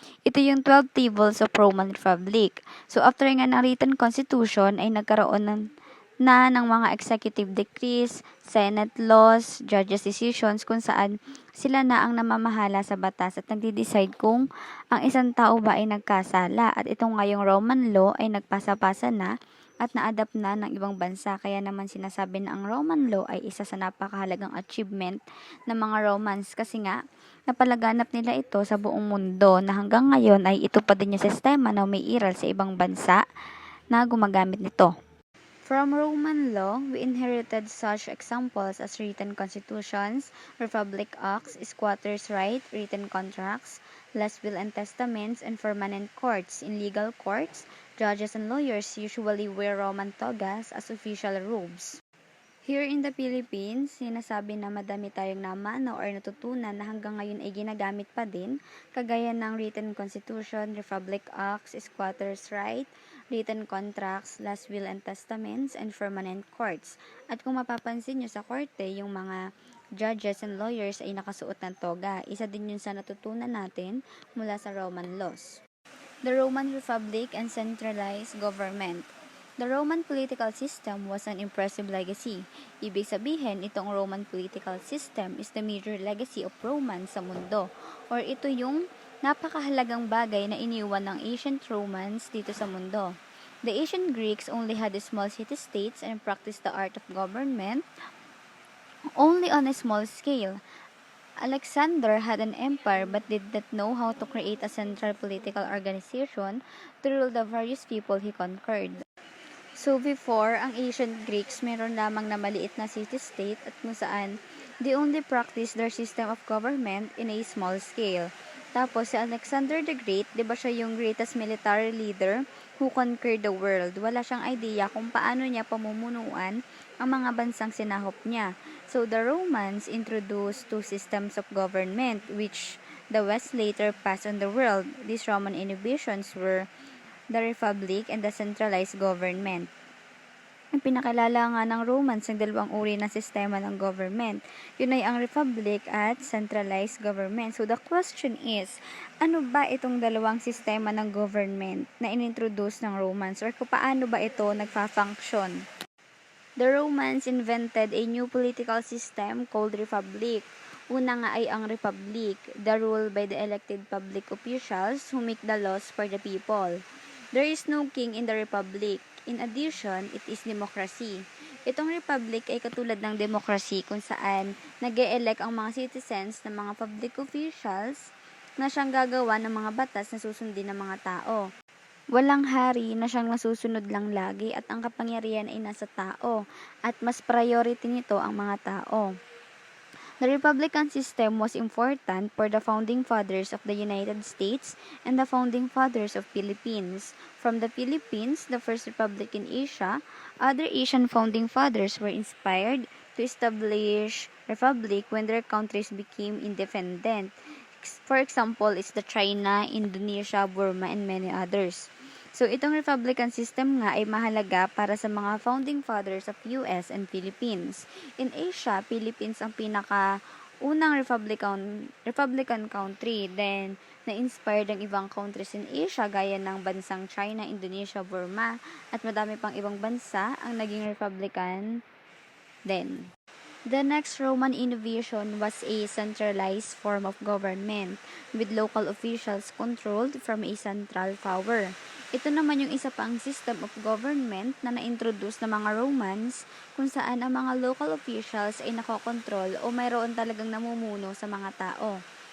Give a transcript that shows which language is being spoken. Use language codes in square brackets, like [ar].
[tl] Ito yung 12 Tables of Roman Republic. So, after nga ng written constitution ay nagkaroon ng mga executive decrees, senate laws, judges decisions kung saan sila na ang namamahala sa batas at nagde-decide kung ang isang tao ba ay nagkasala at itong ngayong Roman law ay nagpasa-pasa na at na-adapt na ng ibang bansa. Kaya naman sinasabi na ang Roman law ay isa sa napakahalagang achievement ng mga Romans kasi nga napalaganap nila ito sa buong mundo na hanggang ngayon ay ito pa din yung sistema na umiiral sa ibang bansa na gumagamit nito. [en] From Roman law, we inherited such examples as written constitutions, republic acts, squatters' right, written contracts, last will and testaments, and permanent courts. In legal courts, judges and lawyers usually wear Roman togas as official robes. Here in the Philippines, [tl] sinasabi na madami tayong namano or natutunan na hanggang ngayon ay ginagamit pa din, kagaya ng [en] written constitution, republic acts, squatters' right, written contracts, last will and testaments, and permanent courts. [tl] At kung mapapansin nyo sa korte, yung mga judges and lawyers ay nakasuot ng toga. Isa din yun sa natutunan natin mula sa Roman laws. [en] The Roman Republic and centralized government. The Roman political system was an impressive legacy. [tl] Ibig sabihin, itong Roman political system [en] is the major legacy of Romans [tl] sa mundo, or ito yung napakahalagang bagay na iniwan ng ancient Romans dito sa mundo. [en] The ancient Greeks only had small city-states and practiced the art of government only on a small scale. Alexander had an empire but did not know how to create a central political organization to rule the various people he conquered. [tl] So before, ang ancient Greeks meron lamang na maliit na city-state at kung saan [en] they only practice their system of government in a small scale. [tl] Tapos si Alexander the Great, 'di ba siya yung [en] greatest military leader who conquered the world? [tl] Wala siyang idea kung paano niya pamumunuan ang mga bansang sinahop niya. [en] So the Romans introduced two systems of government which the West later passed on the world. These Roman innovations were the Republic and the centralized government. [tl] Ang pinakilala nga ng Romans ng dalawang uri ng sistema ng government. Yun ay ang Republic at centralized government. [en] So the question is, [tl] ano ba itong dalawang sistema ng government na inintroduce ng Romans or kung paano ba ito nagfa-function? [en] The Romans invented a new political system called Republic. [tl] Una nga ay ang [en] Republic, the rule by the elected public officials who make the laws for the people. There is no king in the Republic. In addition, it is democracy. [tl] Itong Republic ay katulad ng democracy kung saan nag-e-elect ang mga citizens ng mga public officials na siyang gagawa ng mga batas na susundin ng mga tao. Walang hari na siyang nasusunod lang lagi at ang kapangyarihan ay nasa tao at mas priority nito ang mga tao. [en] The Republican system was important for the founding fathers of the United States and the founding fathers of Philippines. From the Philippines, the first republic in Asia, other Asian founding fathers were inspired to establish republic when their countries became independent. For example, is the China, Indonesia, Burma, and many others. [tl] So, itong Republican system nga ay mahalaga para sa mga [en] founding fathers of US and Philippines. In Asia, Philippines [tl] ang unang [en] Republican country. [tl] Then, na-inspired ang ibang countries in Asia gaya ng bansang China, Indonesia, Burma, at madami pang ibang bansa ang naging Republican then. [en] The next Roman innovation was a centralized form of government with local officials controlled from a central power. [tl] Ito naman yung isa pang system of government na na-introduce ng mga Romans kung saan ang mga local officials ay nakokontrol o mayroon talagang namumuno sa mga tao.